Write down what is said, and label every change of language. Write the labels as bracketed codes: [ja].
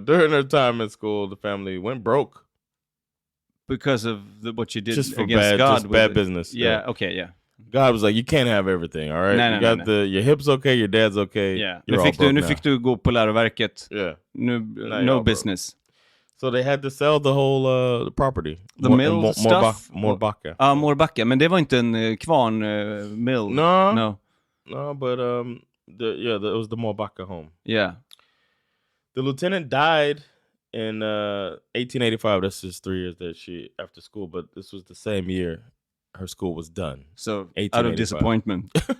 [en] During her time at school, the family went broke. Because of what you did just for against God. Just bad business. Yeah, okay, yeah. God was like, you can't have everything, all right? [sv] Nej. [en] Your hip's okay, your dad's okay. Yeah. [sv] Nu fick du gå på läroverket. [en] Yeah. No business. So they had to sell the whole property. The mill stuff? Mårbacka. Mårbacka. [sv] Men det var inte en kvarn mill. [en] No, but it was the Mårbacka home. Yeah. The lieutenant died in 1885. That's just 3 years that after school, but this was the same year her school was done. So out of disappointment.